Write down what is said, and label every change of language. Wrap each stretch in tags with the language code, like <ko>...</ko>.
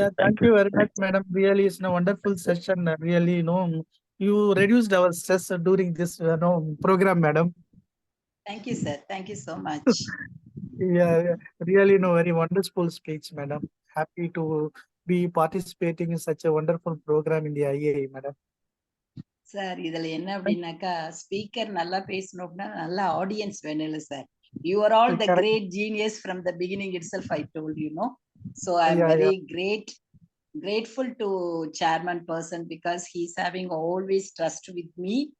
<en>Yeah, thank you very much, madam. Really, it's a wonderful session. Really, you reduced our stress during this program, madam. Thank you, sir. Thank you so much. Yeah, really, very wonderful speech, madam. Happy to be participating in such a wonderful program in the IAI, madam.</en> <ta>Sir இதுல என்ன அப்படின்னாக்கா speaker நல்லா பேசணும் அப்படின்னா நல்ல audience வேணும் sir.</ta> <en>You are all the great genius from the beginning itself, I told you, no? So I'm very grateful to chairman person because he's having always trust with me.</en>